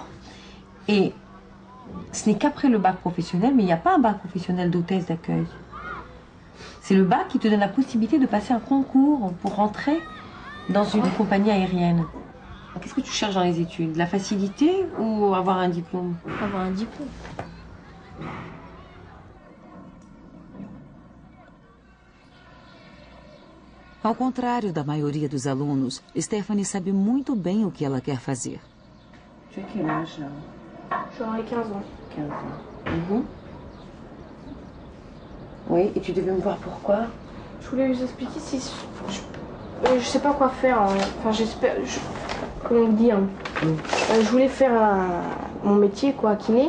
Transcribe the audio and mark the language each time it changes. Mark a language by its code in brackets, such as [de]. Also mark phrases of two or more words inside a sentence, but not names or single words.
[fr] Et ce n'est qu'après le bac professionnel, mais il n'y a pas un bac professionnel d'hôtesse d'accueil. C'est le bac qui te donne la possibilité de passer un concours pour rentrer dans une compagnie aérienne. Qu'est-ce que tu cherches dans les études? La facilité ou avoir un diplôme? Avoir un diplôme. [pt] Ao contrário da maioria dos alunos, Stephanie sabe muito bem o que ela quer fazer. [fr] Tu as quel âge là? J'aurai 15 ans. 15 ans. Oui, et tu devais me voir pourquoi? Je voulais vous expliquer si... Je sais pas quoi faire. Enfin, j'espère... Comment vous dire? Je voulais faire mon métier, quoi, kiné.